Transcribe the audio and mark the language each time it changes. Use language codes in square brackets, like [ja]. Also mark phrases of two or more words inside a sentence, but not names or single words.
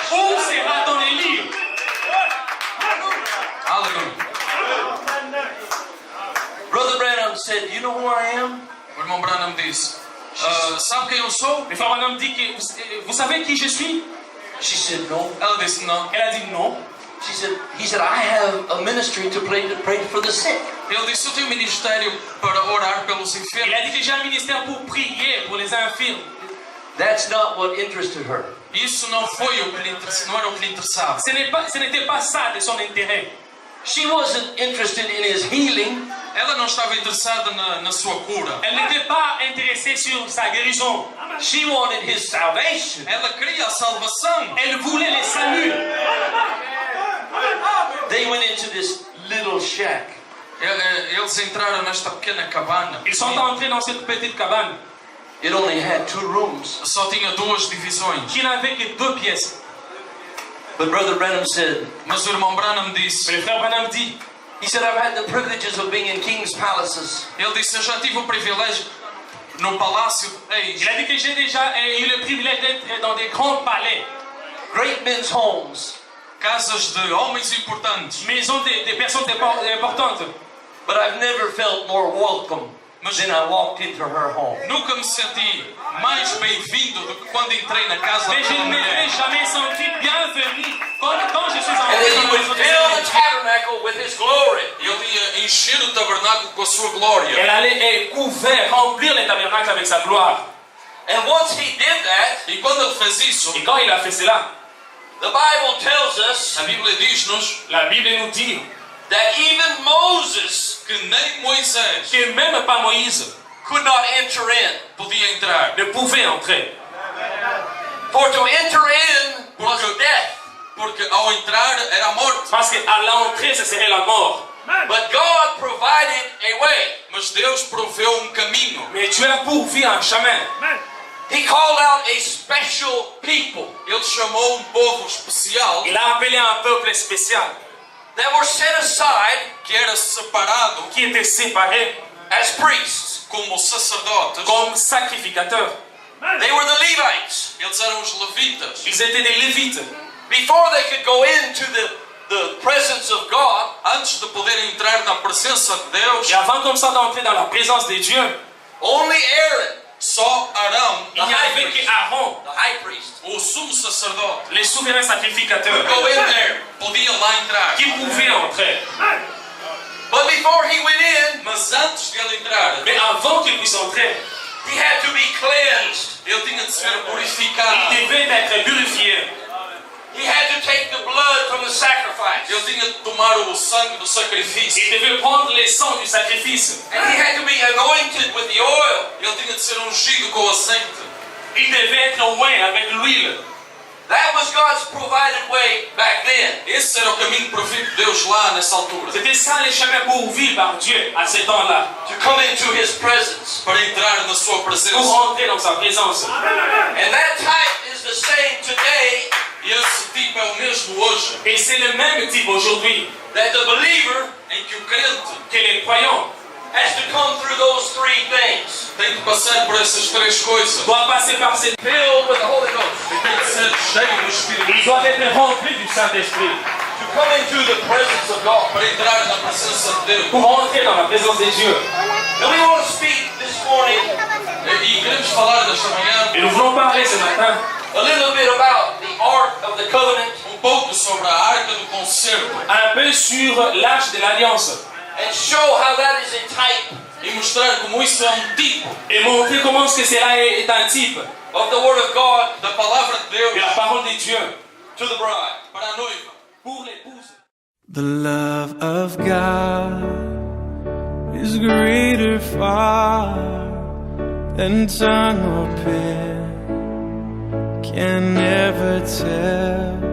[fr] Où sera ton Élie? [pt] Aleluia. [en] Brother Branham said, you know who I am? [pt] O irmão Branham disse, sabe quem eu sou? [fr] Le frère Branham dit que vous savez qui je suis? [en] She said, no. [pt] Ela disse, não. [fr] Elle a dit non. [en] He said, I have a ministry to pray for the sick. [pt] Ele disse, eu tenho um ministério para orar pelos [fr] Il [pt] enfermos. [fr] a dit que j'ai un ministère pour prier pour les infirmes. [en] That's not what interested her. [pt] Isso não foi o que lhe interessava, não era o que lhe interessava. [fr] Ce n'était pas ça de son intérêt. [en] She wasn't interested in his healing [pt] Ela não estava interessada na sua cura. [fr] Elle n'était pas intéressée sur sa guérison. [en] She wanted his salvation. [pt] Ela queria a salvação. [fr] Elle voulait les saluts. [en] They went into this little shack. [pt] Eles entraram nesta pequena cabana. [fr] Ils sont entrés dans cette petite cabane [en] It only had 2 rooms. [pt] Só tinha 2 divisões. [fr] qui n'avait que 2 pièces. [en] But Brother Branham said, [pt] Mas o irmão Branham disse, [fr] Le frère Branham dit, [en] he said, I've had the privileges of being in king's palaces. [pt] ele disse, eu já tive o privilégio no palácio de reis. [fr] il a dit que j'ai déjà eu le privilège d'être dans des grands palais, [en] Great men's homes. [pt] Casas de homens importantes. [fr] maisons des personnes importantes. [en] But I've never felt more welcome than I walked into her home. [pt] Nunca me senti mais bem-vindo do que quando entrei na casa [fr] Mais je [pt] daquela [fr] ne m'étais [pt] mulher. [fr] jamais senti bienvenu quand je suis [en] And [fr] entré [en] then [fr] dans [en] he [fr] la [en] would [fr] maison de [en] fill the [fr] Dieu. [en] tabernacle with his glory. [pt] Ele ia encher o tabernáculo com a sua glória. [fr] Elle allait couvrir, remplir les tabernacles avec sa gloire. [en] And once he did that, [pt] E quando ele fez isso, [fr] Et quand il a fait cela, [en] the Bible tells us [pt] a Bíblia diz-nos [fr] la Bible nous dit [en] that even Moses [pt] que nem Moisés [fr] que même pas Moïse [en] could not enter in. [pt] podia entrar. [fr] ne pouvait entrer. [en] For to enter in was death. [pt] Porque ao entrar era a morte. [fr] Parce qu'à l'entrée, ce serait la mort. [en] But God provided a way. [pt] Mas Deus proveu um caminho. [fr] Mais Dieu a pourvu un chemin. [en] He called out a special people [pt] Ele chamou um povo especial [fr] Il a appelé un peuple spécial [en] that were set aside [pt] que era separado [fr] qui était séparé [en] as priests. [pt] como sacerdotes. [fr] comme sacrificateurs. [en] They were the Levites. [pt] Eles eram os levitas. [fr] Ils étaient des lévites. [en] Before they could go into the presence of God, [pt] Antes de poderem entrar na presença de Deus, [fr] Et avant comme ça d'entrer dans la présence de Dieu, [en] only Aaron, [pt] só Arão, [fr] il n'y avait qu'Aaron, [en] the high priest, [pt] o sumo sacerdote, [fr] les souverains sacrificateurs, [en] go in there, [pt] podia lá entrar. [fr] qui pouvaient entrer. [en] but before he went in, [pt] Mas antes de ele entrar, [fr] Mais avant qu'il puisse entrer, [en] he had to be cleansed. [pt] ele tinha de ser [fr] il [pt] purificado. [fr] devait être purifié. [en] He had to take the blood from the sacrifice. [pt] Ele tinha de tomar o sangue do sacrifício. [fr] Il devait prendre les sangs du sacrifice. [en] And he had to be anointed with the oil. [pt] Ele tinha de ser ungido com azeite. [fr] Il devait être oint avec l'huile. [en] That was God's provided way back then. [pt] Esse era o caminho provido de Deus lá nessa altura. [fr] C'était ça les chemins pourvus par Dieu à ce temps-là, [en] To come into his presence. [pt] Para entrar na sua [fr] pour [pt] presença. [fr] entrer dans sa présence. [en] And that type is the same today, [pt] E esse tipo é o mesmo hoje. [fr] Et c'est le même type aujourd'hui [en] that the believer [pt] Em que o crente [fr] que les croyants [en] has to come through those 3 things. [pt] tem que passar por essas 3 coisas. [fr] doivent passer par cette... [en] Filled with the Holy Ghost. [pt] Tem que ser cheio do Espírito [fr] Ils doivent être remplis du Saint-Esprit [en] To come into the presence of God. [pt] para entrar na presença de Deus. [fr] pour entrer dans la présence de Dieu. [en] And we want to speak this morning [pt] E queremos falar desta manhã [fr] Et nous voulons parler ce matin [en] a little bit about the Ark of the Covenant [pt] pouco sobre a Arca do Concerto [fr] un peu sur l'Arche de l'Alliance [en] and show how that is a type [pt] e mostrar como isso é tipo [fr] et montrer comment est-ce que cela est un type [en] of the Word of God [pt] da palavra de Deus [fr] de la parole de Dieu [en] to the bride. [pt] para a noiva. [fr] pour l'épouse. [en] The love of God is greater far than tongue or pen can never tell.